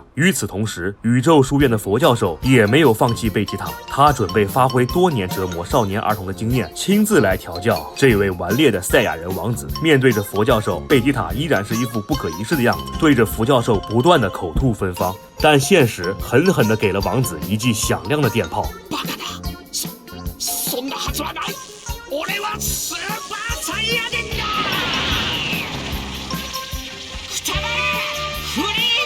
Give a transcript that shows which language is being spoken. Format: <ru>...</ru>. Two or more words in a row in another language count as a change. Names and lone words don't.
<zh>与此同时，宇宙书院的佛教授也没有放弃贝吉塔，他准备发挥多年折磨少年儿童的经验，亲自来调教这位顽劣的赛亚人王子。面对着佛教授，贝吉塔依然是一副不可一世的样子，对着佛教授不断的口吐芬芳。但现实狠狠地给了王子一记响亮的电炮。</zh> <ja>そんなはずはない。俺はスーパーサイヤ人だ。双葉フリー</ja>